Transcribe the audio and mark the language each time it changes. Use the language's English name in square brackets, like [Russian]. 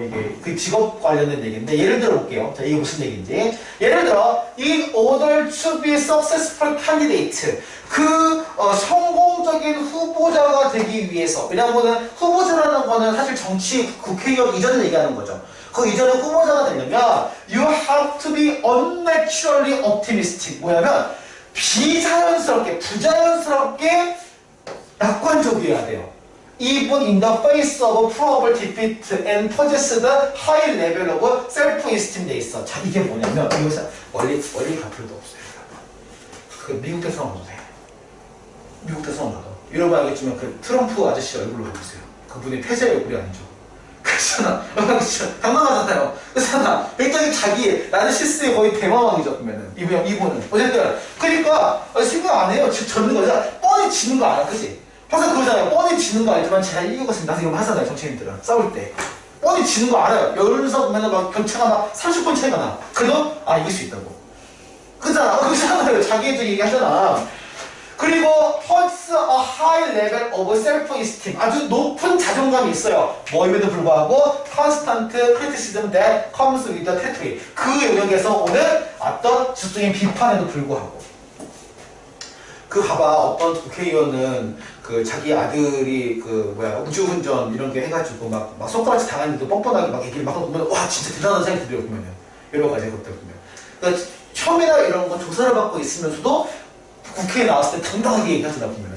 [Korean] 이게 그 직업 관련된 얘기인데 예를 들어 볼게요. 자, 이게 무슨 얘기인지. 예를 들어, [English] in order to be successful candidate, [Korean] 그 성공적인 후보자가 되기 위해서. 왜냐하면 후보자라는 거는 사실 정치 국회의원 이전을 얘기하는 거죠. 그 이전에 후보자가 되려면 [English] you have to be unnaturally optimistic. [Korean] 뭐냐면 비자연스럽게, 부자연스럽게 낙관적이어야 돼요. [English] Even in the face of probable defeat and possess the high level of self-esteem [Korean] 돼 있어. 자, 이게 뭐냐면 이것은 원리 갈 필요도 없어요. 그 미국 대선 봐도 돼. 미국 대선 봐도. 여러분 알겠지만 그 트럼프 아저씨 얼굴로 보세요. 그분이 패자의 얼굴이 아니죠. 그렇잖아. 당당하잖아요. 그렇잖아. 굉장히 자기 나르시스의 거의 대마왕이죠. 그러면은 이분은 어쨌든 그러니까 생각 안 해요. 졌는 거잖아. 뻔히 지는 거 알아, 그치? 항상 그러잖아요. 뻔히 지는 거 알지만 제가 이기고 있으면 나중에 이런 거 하잖아요. 정치인들은 싸울 때 뻔히 지는 거 알아요. 여론에서 보면은 막 격차가 막 30번 차이가 나. 그래도 이길 수 있다고. 그잖아. 그렇잖아요. 자기애적 얘기하잖아. 그리고 [English] holds a high level of self-esteem. [Korean] 아주 높은 자존감이 있어요. 뭐임에도 불구하고 [English] constant criticism that comes with the territory. [Korean] 그 영역에서 오는 어떤 지속적인 비판에도 불구하고. 그 봐봐. 어떤 국회의원은 그 자기 아들이 그 우주운전 이런 게 해가지고 막 손가락질 당했는데 뻔뻔하게 막 얘기를 막 보면 와 진짜 대단한 생각이 들어요. 보면은 여러 가지 것들 보면. 그러니까 혐의나 이런 거 조사를 받고 있으면서도 국회에 나왔을 때 당당하게 얘기하잖아 보면.